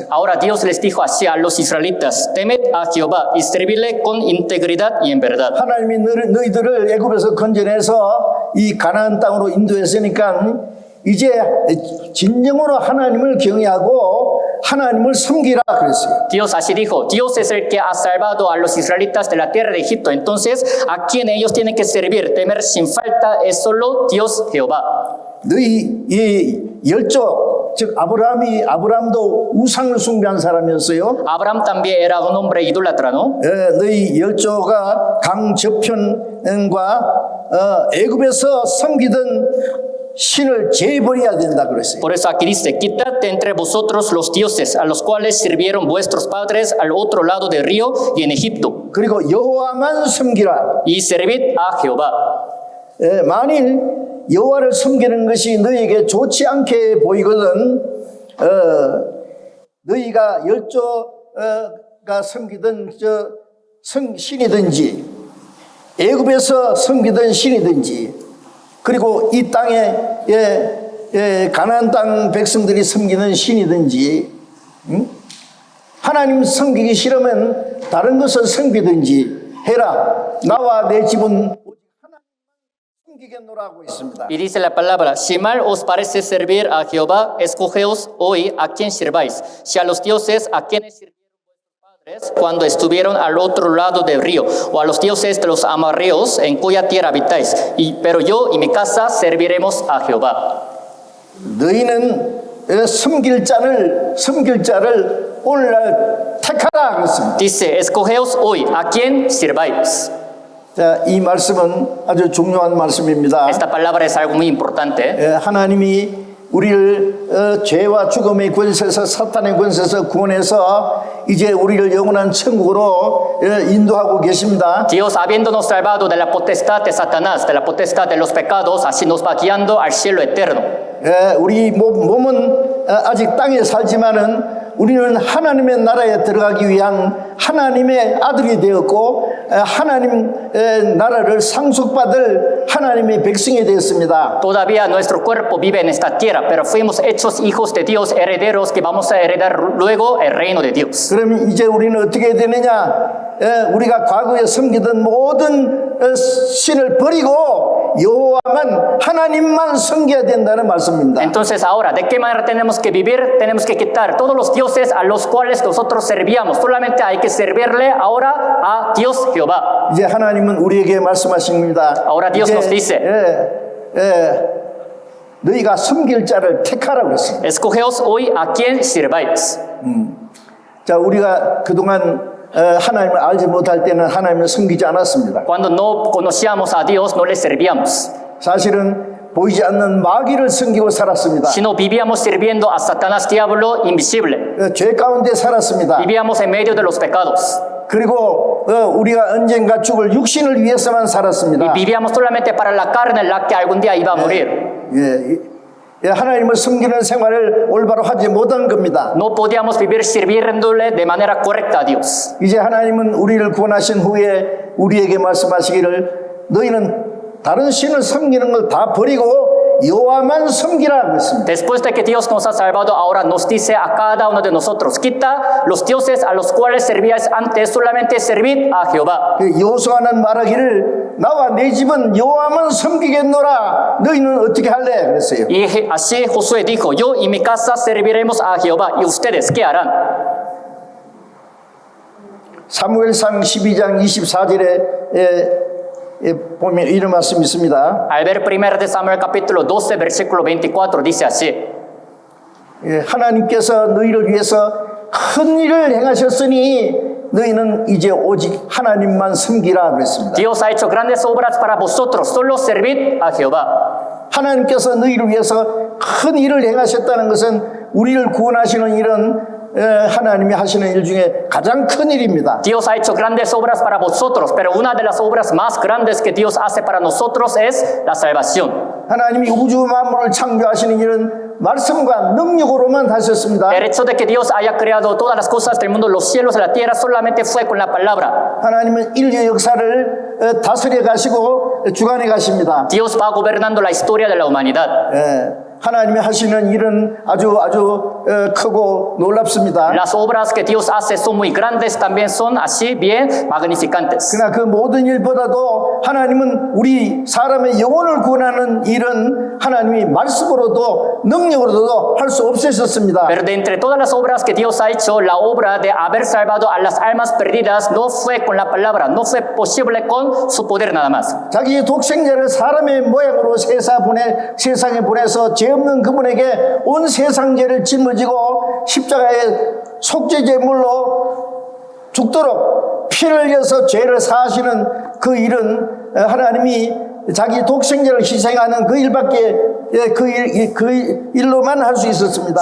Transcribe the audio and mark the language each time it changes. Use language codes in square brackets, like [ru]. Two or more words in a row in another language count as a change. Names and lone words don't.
[es] Ahora Dios les dijo así a los israelitas, temed a Jehová y servidle con integridad y en verdad. [ko] 하나님이 너희들을 애굽에서 건져내서 이 가나안 땅으로 인도했으니까 이제 진정으로 하나님을 경외하고 하나님을 섬기라 그랬어요. [es] Dios así dijo, Dios es el que ha salvado a los israelitas de la tierra de Egipto. Entonces, a quien ellos tienen que servir, temer sin falta, es solo Dios Jehová. [ko] 너희 이 열조 즉 아브라함도 우상을 숭배한 사람이었어요. [es] Abraham también era un hombre idólatra, ¿no? [ko] 너희 열조가 강 저편과 애굽에서 섬기던 신을 제버려야 된다 그랬어요. [es] Por eso aquí dice, quitad de entre vosotros los dioses a los cuales sirvieron vuestros padres al otro lado del río y en Egipto, [ko] 그리고 여호와만 섬기라. [es] y servid a Jehová. [ko] 만일 여호와를 섬기는 것이 너희에게 좋지 않게 보이거든 너희가 열조가 섬기던 신이든지 애굽에서 섬기던 신이든지 그리고 이 땅에 가나안 땅 백성들이 섬기는 신이든지 하나님 섬기기 싫으면 다른 것을 섬기든지 해라. 나와 내 집은 [es] Y dice la palabra, si mal os parece servir a Jehová, escogeos hoy a quién sirváis, si a los dioses a quienes sirvieron vuestros padres cuando estuvieron al otro lado del río, o a los dioses de los amorreos en cuya tierra habitáis, pero yo y mi casa serviremos a Jehová. [ko] 너희는 섬길 자를 오늘날 택하라 그랬습니다. [es] Dice, escogeos hoy a quién sirváis. [ko] 자, 이 말씀은 아주 중요한 말씀입니다. [es] Esta palabra es algo muy importante. [ko] 하나님이 우리를 죄와 죽음의 권세에서 사탄의 권세에서 구원해서 이제 우리를 영원한 천국으로 인도하고 계십니다. [es] Dios, habiéndonos salvado de la potestad de Satanás, de la potestad de los pecados, así nos va guiando al cielo eterno. [ko] 우리 몸은 아직 땅에 살지만은 우리는 하나님의 나라에 들어가기 위한 하나님의 아들이 되었고 하나님 나라를 상속받을 하나님의 백성이 되었습니다. [es] Todavía nuestro cuerpo vive en esta tierra, pero fuimos hechos hijos de Dios, herederos que vamos a heredar luego el reino de Dios. [ko] 그럼 이제 우리는 어떻게 되느냐? 우리가 과거에 섬기던 모든 신을 버리고 여호와만 하나님만 섬겨야 된다는 말씀입니다. [es] Entonces ahora, ¿de qué manera tenemos que vivir? Tenemos que quitar todos los dioses a los cuales nosotros servíamos. Solamente hay que servirle ahora a Dios Jehová. [ko] 이제 하나님은 우리에게 말씀하십니다. [es] Ahora Dios nos dice, [ko] 너희가 섬길 자를 택하라 그랬습니다. [es] escogeos hoy a quién sirváis. [ko] 자, 우리가 그동안 하나님을 알지 못할 때는 하나님을 섬기지 않았습니다. [es] Cuando no conocíamos a Dios, no le servíamos, [ko] 사실은 보이지 않는 마귀를 섬기고 살았습니다. [es] sino vivíamos sirviendo a Satanás, diablo invisible. [ko] 죄 가운데 살았습니다. [es] Vivíamos en medio de los pecados. [ko] 그리고 우리가 언젠가 죽을 육신을 위해서만 살았습니다. [es] Y vivíamos solamente para la carne, la que algún día iba a morir. [ko] 하나님을 섬기는 생활을 올바로 하지 못한 겁니다. [es] No podíamos vivir sirviéndole de manera correcta a Dios. [ko] 이제 하나님은 우리를 구원하신 후에 우리에게 말씀하시기를 너희는 다른 신을 섬기는 걸 다 버리고 여호와만 섬기라 그랬습니다. [es] Después de que Dios nos ha salvado, ahora nos dice a cada uno de nosotros, quita los dioses a los cuales servíais antes, solamente servid a Jehová. [ko] 여호수아는 말하기를 나와 내 집은 여호와만 섬기겠노라. 너희는 어떻게 할래? 그랬어요. [es] Y así Josué dijo, yo y mi casa serviremos a Jehová. ¿Y ustedes qué harán? [ko] 사무엘상 12장 24절에 보면 이런 말씀이 있습니다. [es] Al ver 1 de Samuel capítulo 12, versículo 24, dice así. [ko] 하나님께서 너희를 위해서 큰 일을 행하셨으니 너희는 이제 오직 하나님만 섬기라 그랬습니다. [es] Dios ha hecho grandes obras para vosotros, solo servid a Jehová. [ko] 하나님께서 너희를 위해서 큰 일을 행하셨다는 것은 우리를 구원하시는 일은 하나님이 하시는 일 중에 가장 큰 일입니다. [es] Dios ha hecho grandes obras para vosotros, pero una de las obras más grandes que Dios hace para nosotros es la salvación. [ko] 하나님이 우주 만물을 창조하시는 일은 말씀과 능력으로만 하셨습니다. [es] El hecho de que Dios haya creado todas las cosas del mundo, los cielos y la tierra, solamente fue con la palabra. [ko] 하나님은 인류 역사를 다스려 가시고 주관해 가십니다. [es] Dios va gobernando la historia de la humanidad. [ko] 하나님이 하시는 일은 아주 크고 놀랍습니다. [es] Las obras que Dios hace son muy grandes, también son así bien magnificantes. [ko] 그러나 그 모든 일보다도 하나님은 우리 사람의 영혼을 구원하는 일은 하나님이 말씀으로도 능력으로도 할 수 없으셨습니다. [es] Pero de entre todas las obras que Dios ha hecho, la obra de haber salvado a las almas perdidas no fue con la palabra, no fue posible con su poder nada más. [ko] 자기 독생자를 사람의 모양으로 세상에 보내서 죄 없는 그분에게 온 세상 죄를 짊어지고 십자가에 속죄제물로 죽도록 피를 흘려서 죄를 사하시는 그 일은 하나님이 자기 독생자를 희생하는 그 일밖에 그 일로만 할 수 있었습니다.